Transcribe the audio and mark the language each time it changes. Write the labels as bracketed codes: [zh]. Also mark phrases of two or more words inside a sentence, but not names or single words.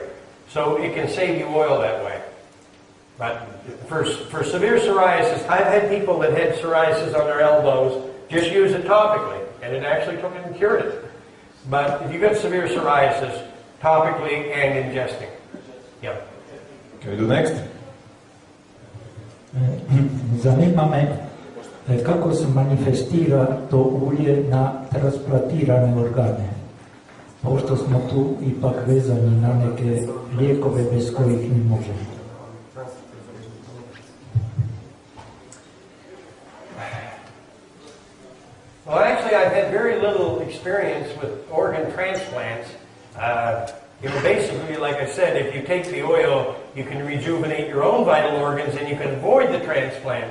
[en] So it can save you oil that way. But for severe psoriasis, I've had people that had psoriasis on their elbows just use it topically, and it actually took it and cured it. But if you've got severe psoriasis, topically and ingesting. Yep. Can we do next? [hr] Zanima me kako se manifestira to ulje na transplantirane organe, pošto smo tu ipak vezani na neke lijekove bez kojih ne možemo. [en] Well, actually, I've had very little experience with organ transplants. Basically, like I said, if you take the oil, you can rejuvenate your own vital organs and you can avoid the transplant.